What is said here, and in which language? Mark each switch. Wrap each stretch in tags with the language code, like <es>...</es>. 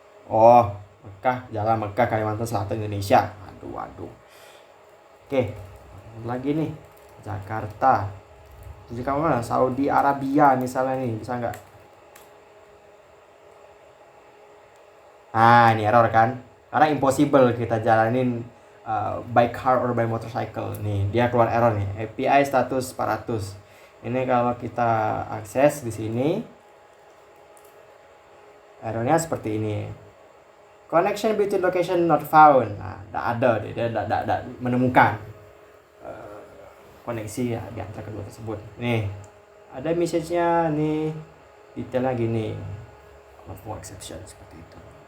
<id>Oh, Mekah, Jalan Mekah, Kalimantan Selatan, Indonesia. Aduh. Oke, lagi nih, Jakarta. Jadi kamu mana? Saudi Arabia misalnya nih, bisa nggak? Nah, ini error kan? Karena impossible kita jalanin</id> <en>by car or by motorcycle.</en> <id>Nih, dia keluar error nih. API status 400. Ini kalau kita akses di sini, errornya seperti ini.</id> <en>Connection between location not found.</en> <id>Nah, tidak ada, dia tidak menemukan koneksi ya di antara kedua tersebut. Nih, ada message-nya nih, detailnya gini. No exception seperti itu.</id>